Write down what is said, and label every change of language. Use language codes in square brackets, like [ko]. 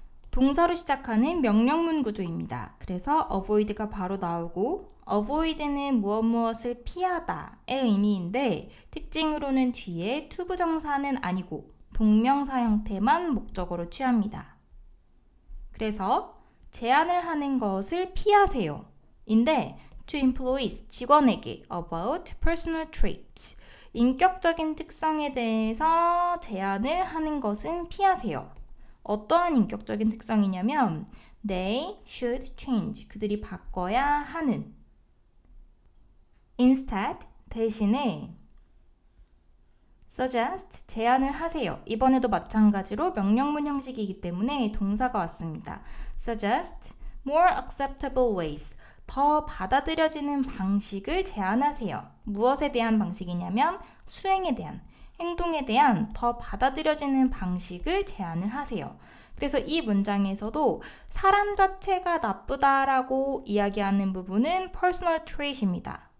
[ko] 동사로 시작하는 명령문 구조입니다. 그래서 avoid가 바로 나오고 avoid는 무엇을 피하다의 의미인데 특징으로는 뒤에 투부정사는 아니고 동명사 형태만 목적어로 취합니다. 그래서 제안을 하는 것을 피하세요. 인데 [en] to employees, [ko] 직원에게 [en] about personal traits. [ko] 인격적인 특성에 대해서 제안을 하는 것은 피하세요. 어떠한 인격적인 특성이냐면 [en] they should change. [ko] 그들이 바꿔야 하는. instead, 대신에 suggest, 제안을 하세요. 이번에도 마찬가지로 명령문 형식이기 때문에 동사가 왔습니다. [en] suggest more acceptable ways. [ko] 더 받아들여지는 방식을 제안하세요. 무엇에 대한 방식이냐면 수행에 대한, 행동에 대한 더 받아들여지는 방식을 제안을 하세요. 그래서 이 문장에서도 사람 자체가 나쁘다라고 이야기하는 부분은 personal trait입니다.